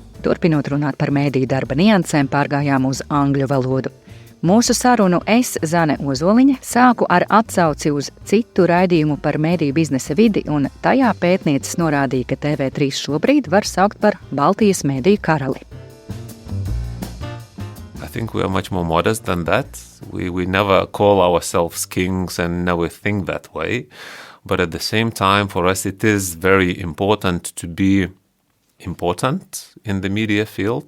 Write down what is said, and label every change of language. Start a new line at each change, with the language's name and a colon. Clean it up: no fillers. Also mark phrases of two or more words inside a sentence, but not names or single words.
Latvian: Turpinot runāt par mediju darba niansēm, pārgājām uz angļu valodu. Mūsu sarunu es, Zane Ozoliņa, sāku ar atsauci uz citu raidījumu par mediju biznesa vidi, un tajā pētniecis norādīja, ka TV3 šobrīd var saukt par Baltijas mediju karali.
English: I think we are much more modest than that. We never call ourselves kings and never think that way. But at the same time, for us, it is very important to be important in the media field.